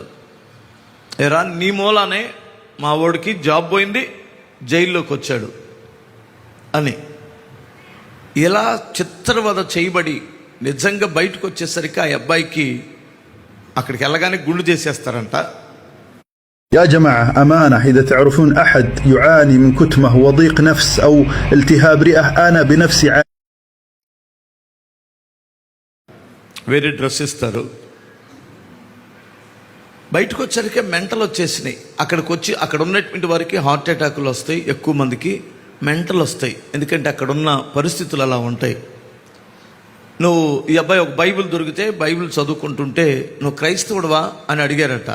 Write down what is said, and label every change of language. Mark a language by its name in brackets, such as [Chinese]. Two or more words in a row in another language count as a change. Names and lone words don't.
[Telugu] ఎరా నీ మూలానే మా వాడికి జాబ్ పోయింది, జైల్లోకి వచ్చాడు అని. ఇలా చిత్రవద చేయబడి నిజంగా బయటకు వచ్చేసరికి ఆ అబ్బాయికి అక్కడికి వెళ్ళగానే గుండు చేసేస్తారంట. [Arabic] يا جماعة أمانة إذا تعرفون أحد يعاني من كتمة وضيق نفس أو التهاب رئة أنا بنفسي [Telugu] వేరే డ్రెస్ ఇస్తారు. బయటకు వచ్చరికి మెంటల్ వచ్చేసినాయి. అక్కడికి వచ్చి అక్కడ ఉన్నటువంటి వారికి [English] heart attacks [Telugu] వస్తాయి, ఎక్కువ మందికి మెంటల్ వస్తాయి. ఎందుకంటే అక్కడ ఉన్న పరిస్థితులు అలా ఉంటాయి. నువ్వు ఈ అబ్బాయి ఒక బైబిల్ దొరికితే బైబిల్ చదువుకుంటుంటే నువ్వు క్రైస్తవుడువా అని అడిగారట.